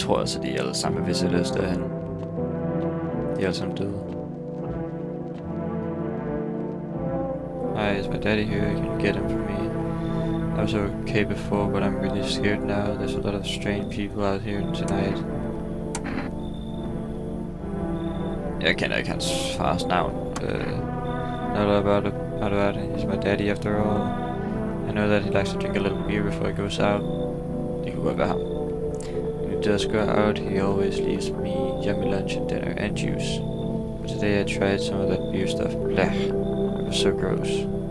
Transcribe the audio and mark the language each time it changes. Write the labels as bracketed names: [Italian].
[Danish] tror altså, de er alle sammen med visitors derhen. De er alle sammen døde. [English] Hi, is my daddy here? You can get him for me. I was okay before, but I'm really scared now. There's a lot of strange people out here tonight. [Danish] Jeg kender ikke hans fars navn. [English] Not about it. He's my daddy after all. I know that he likes to drink a little beer before he goes out. [Danish] Det kunne godt være ham. [English] When he does go out, he always leaves me yummy lunch and dinner and juice. But today I tried some of that beer stuff. Blech. It was so gross.